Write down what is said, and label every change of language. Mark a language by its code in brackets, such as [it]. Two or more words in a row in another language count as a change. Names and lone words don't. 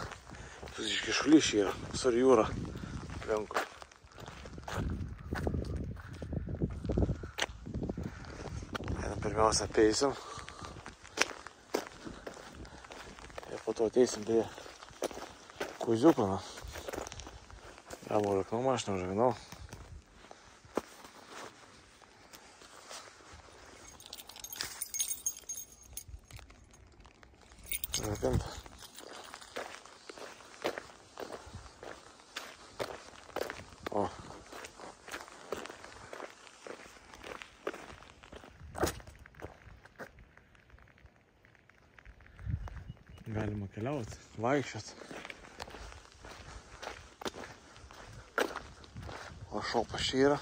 [lt] Iš Šulišį yra, visur jūra aplinkui. Einam pirmiausia apeisim. Ir po to ateisim prie Kuziuko. [ru] Я бы рыкнул машину, уже гнал. Рыкнул. О. [lt] Galima keliauti, vaikščiot. O šopas čia yra.